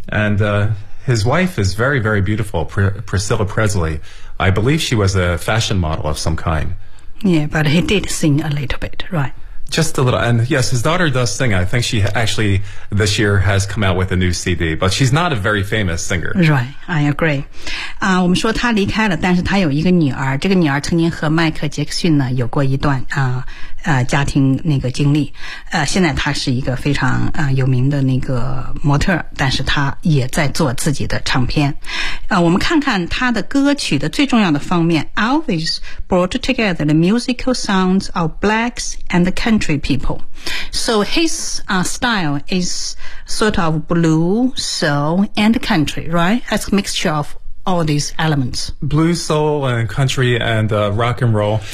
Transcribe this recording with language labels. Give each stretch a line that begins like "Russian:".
English: And his wife is very, very beautiful, Priscilla Presley. I believe she was a fashion model of some kind. Yeah, but he did sing a little bit, right? Just a little, and yes, his daughter does sing. I think she actually this year has come out with a new CD, but she's not a very famous singer. Right, I agree.
Chinese: 啊、我们说他离开了，但是他有一个女儿，这个女儿曾经和迈克杰克逊呢有过一段啊、家庭那个经历。现在她是一个非常有名的那个模特，但是她也在做自己的唱片。我们看看他的歌曲的最重要的方面。
English: Elvis brought together the musical sounds of blacks and the country people. So his style is sort of blues, soul, and country, right? That's a mixture of all these elements. Blues, soul, and country, and rock and roll.